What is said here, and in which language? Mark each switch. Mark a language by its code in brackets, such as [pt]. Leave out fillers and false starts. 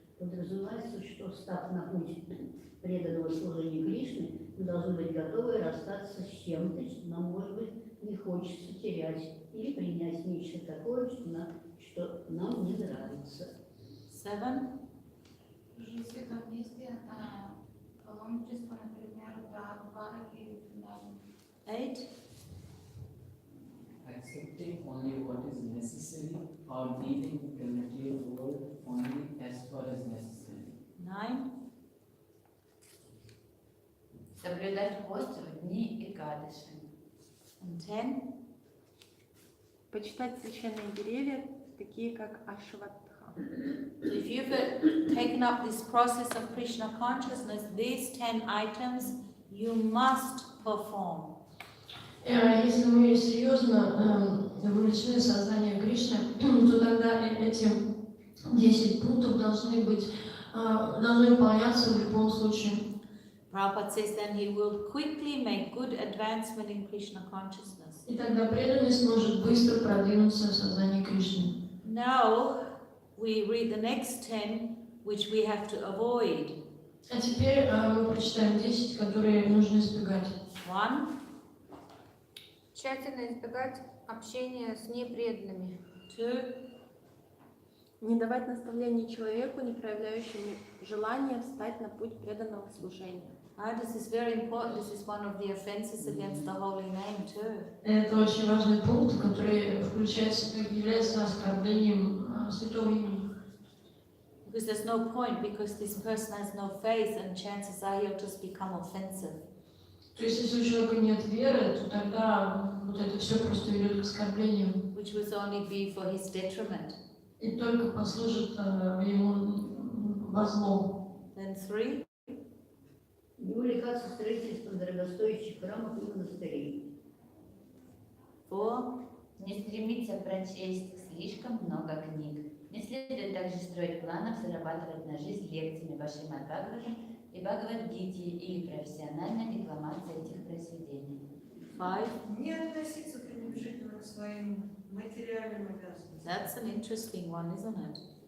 [ru] Подразумевается, что, став на путь преданного служения Кришны, мы должны быть готовы расстаться с чем-то, что нам, может быть, не хочется терять, или принять нечто такое, что нам не нравится. [en] 7. [ru] Жить в этом месте паломничество, например, до Двараки или Вриндавана. [en] 8. Accepting only what is necessary or dealing with the material world only as far as necessary. 9. [ru] Соблюдать пост в дни Экадаши. [en] And 10. [ru] Почитать священные деревья, такие как Ашватха. [en] So if you've taken up this process of Krishna consciousness, these 10 items you must perform. [ru] Если мы серьезно вовлечены в сознание Кришны, то тогда эти 10 пунктов должны выполняться в любом случае. [en] Prabhupada says then he will quickly make good advancement in Krishna consciousness. [ru] И тогда преданность может быстро продвинуться в сознании Кришны. [en] Now we read the next 10 which we have to avoid. [ru] А теперь мы прочитаем 10, которые нужно избегать. [en] 1. [ru] Тщательно избегать общения с непреданными. [en] 2. [ru] Не давать наставлений человеку, не проявляющему желания встать на путь преданного служения. [en] This is very important. This is one of the offenses against the holy name too. [ru] Это очень важный пункт, который является оскорблением святого имени. [en] Because there's no point, because this person has no faith and chances are he'll just become offensive. [ru] То есть, если у человека нет веры, то тогда вот это все просто ведет к оскорблениям. [en] Which will only be for his detriment. [ru] И только послужит ему во зло. [en] Then 3. [ru] Не увлекаться строительством дорогостоящих храмов и монастырей. [en] 4. [ru] Не стремиться прочесть слишком много книг. Не следует также строить планов зарабатывать на жизнь лекциями Шримад Бхагаватам и Бхагавад-гите или профессиональной декламацией этих произведений. [en] 5. [ru] Не относиться пренебрежительно к своим материальным обязанностям. [en] That's an interesting one, isn't it?